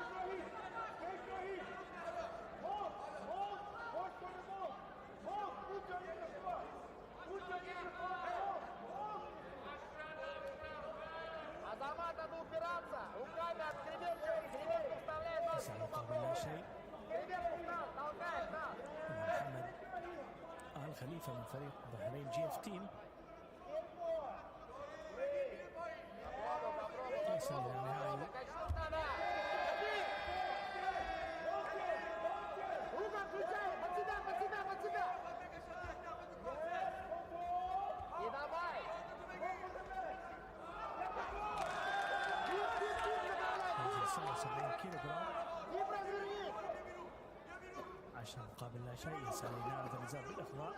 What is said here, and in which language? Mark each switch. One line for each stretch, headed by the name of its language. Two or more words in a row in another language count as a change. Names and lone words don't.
Russian: Азамат, надо упираться. Руками от креветки вставляй ножку.
Arabic: ليس مقابل لا شيء.
Russian: Креветку встал, толкай, встал.
Arabic: محمد آل خليفة من فريق بحرين GF تيم يصل إلى النهائي.
Russian: Рука включай, под себя, под себя, под себя. И давай.
Arabic: 77 كيلو جرام.
Russian: И разверни.
Arabic: 10 مقابل لا شيء. يسعى لإنهاء النزال بالإخضاع.